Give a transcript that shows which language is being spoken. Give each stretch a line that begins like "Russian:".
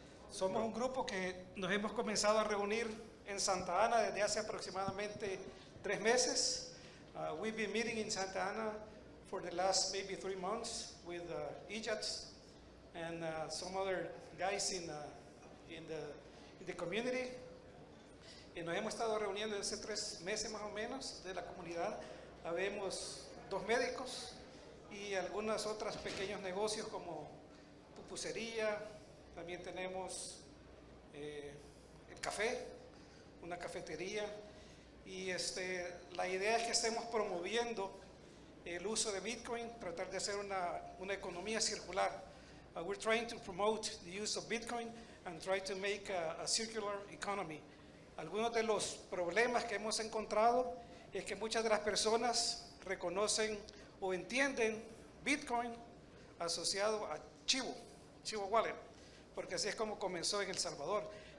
Spanish: Somos un grupo que nos hemos comenzado a reunir en Santa Ana desde hace aproximadamente 3 meses.
English: We've been meeting in Santa Ana for the last maybe 3 months with EJATs and some other guys in the community.
Spanish: Y nos hemos estado reuniendo desde 3 meses más o menos de la comunidad. Habemos 2 médicos y algunos otros pequeños negocios como pupusería. También tenemos el café, una cafetería. Y la idea es que estemos promoviendo el uso de Bitcoin, tratar de hacer una economía circular.
English: We're trying to promote the use of Bitcoin and try to make a circular economy.
Spanish: Algunos de los problemas que hemos encontrado es que muchas de las personas reconocen o entienden Bitcoin asociado a Chivo Wallet, porque así es como comenzó en El Salvador.